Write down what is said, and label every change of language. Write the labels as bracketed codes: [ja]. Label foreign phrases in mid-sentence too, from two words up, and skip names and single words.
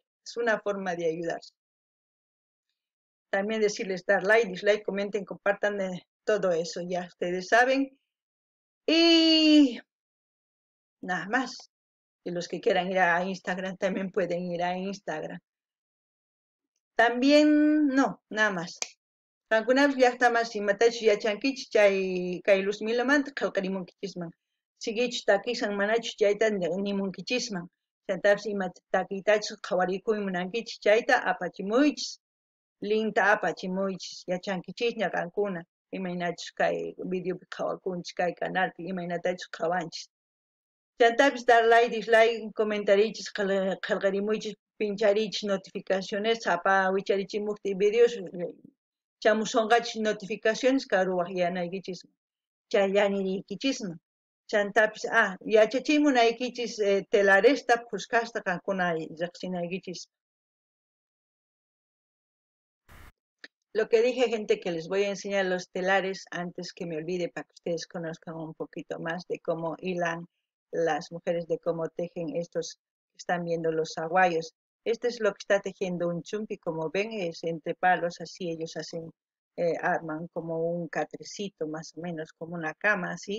[es] Es una forma de ayudarse. También decirles dar [en] like, dislike, [es] comenten, compartan todo eso, ya ustedes saben. Y nada más. Y los que quieran ir a Instagram también pueden ir a Instagram. También, no, nada más. [qu] Kankunapish llaqtaman imatachu yachankichis chay kay Luzmilamanta qillqarimunkichisman. Sikichus takisan manachu chayta nimunkichisman. Chaytapish ima takiytachus qhawarikuyman munankichis chayta apachimuychis. Linta apachimuychis yachankichisña qankuna. Imaynachus kay videopi qhawakunchis kay canalpi imaynatachus qhawanchis. Chaytapish dar [en] like, dislike, [qu] comentarichis qillqarimuychis pincharichis notificaciones sapa wicharichimukti videos chamusonqachis notificaciones karuwaq yanaykichis chayllanirikichisman chantapis yachachimunaykichis telaresta puskasta qankuna riqsinaykichis. [es] Lo que dije, gente, que les voy a enseñar los telares antes que me olvide para que ustedes conozcan un poquito más de cómo hilan las mujeres, de cómo tejen estos que están viendo los aguayos. Este es lo que está tejiendo un chumpi, como ven, es entre palos, así ellos hacen, arman como un catrecito, más o menos, como una cama, así.